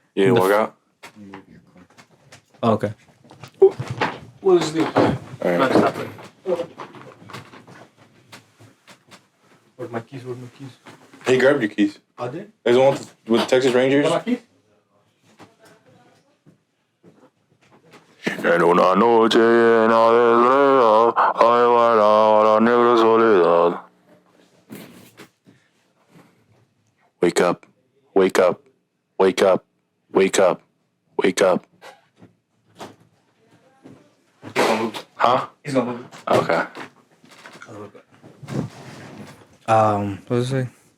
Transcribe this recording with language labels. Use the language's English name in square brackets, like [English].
[English] You didn't walk out? Oh, okay. We'll just leave. All right. Stop it. Where's my keys? He grabbed your keys. I did? There's one with the Texas Rangers. My keys? [Spanish] En una noche llena de estrellas, hay bailado la negra soledad. [English] Wake up, wake up, wake up, wake up, wake up. He's gonna move. Huh? He's gonna move. Okay. What was I saying?